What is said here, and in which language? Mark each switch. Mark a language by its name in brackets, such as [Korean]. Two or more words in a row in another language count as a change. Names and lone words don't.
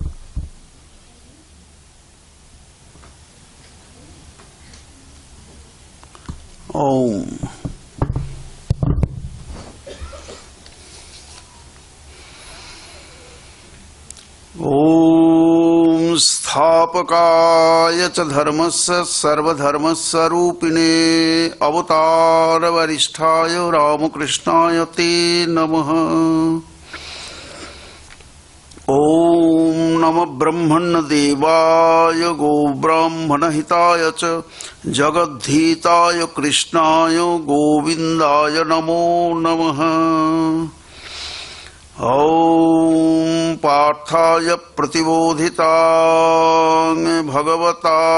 [Sanskrit] ওম ওম স্থাপকায় চ ধর্মস্য সর্বধর্মস্বরূপিণে অবতার বরিষ্ঠায় রামকৃষ্ণায় তে নমঃ। ওম নমঃ ব্রহ্মণ্য দেবায় গো ব্রাহ্মণ হিতায় চ জগদ্ধিতায় কৃষ্ণায় গোবিন্দায় নমো নমঃ। ওম পার্থায় প্রতিবোধিতাং ভগবতা